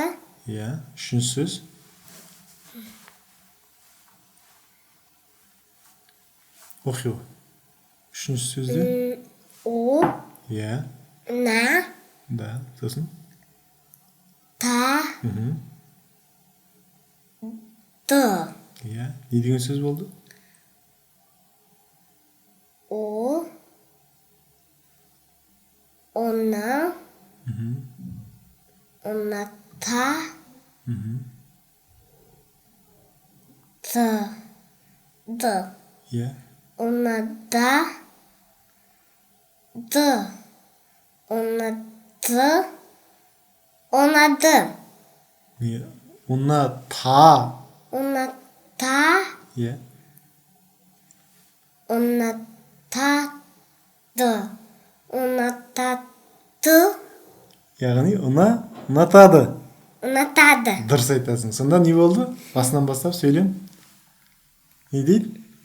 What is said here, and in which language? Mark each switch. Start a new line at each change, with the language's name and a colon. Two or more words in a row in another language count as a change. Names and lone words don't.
Kazakh: Иә, үшінші сөз. Оқи ғой. Үшінші сөзде? О. Иә. На. Да, сосын? Та. Ды. Иә. Не деген сөз болды? О. Она. Она та. Ды. Ды. Иә. Она да. Ды. Она ды. Она ды. Не? Она та. Она та. Иә. Она та ды. Она та ды. Яғни ұнатады. Ұнатады. Дұрыс айтасың. Сонда не болды? Басынан бастап сөйлем. Не дейді?